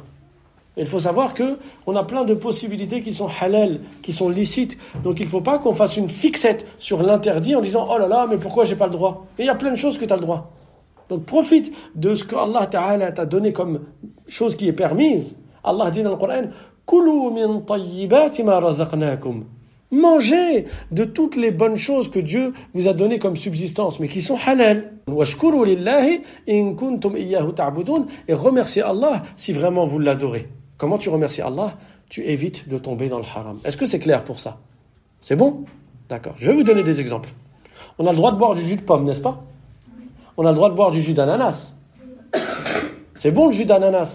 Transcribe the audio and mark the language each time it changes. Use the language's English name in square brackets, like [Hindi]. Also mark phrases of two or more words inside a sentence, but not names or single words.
[French] Et il faut savoir qu'on a plein de possibilités qui sont halal, qui sont licites. Donc il ne faut pas qu'on fasse une fixette sur l'interdit en disant « Oh là là, mais pourquoi j'ai pas le droit ?» Et il y a plein de choses que tu as le droit. Donc profite de ce que [Arabic] الله تعالى [French] t'a donné comme chose qui est permise. Allah dit dans le Coran « [Arabic] كلوا من طيبات ما رزقناكم [French] » Mangez de toutes les bonnes choses que Dieu vous a données comme subsistance, mais qui sont halal. [Arabic] واشكروا لله إن كنتم إياه تعبدون. [French] Et remerciez Allah si vraiment vous l'adorez. Comment tu remercies Allah ? Tu évites de tomber dans le haram. Est-ce que c'est clair pour ça ? C'est bon ? D'accord. Je vais vous donner des exemples. On a le droit de boire du jus de pomme, n'est-ce pas ? On a le droit de boire du jus d'ananas. C'est bon le jus d'ananas.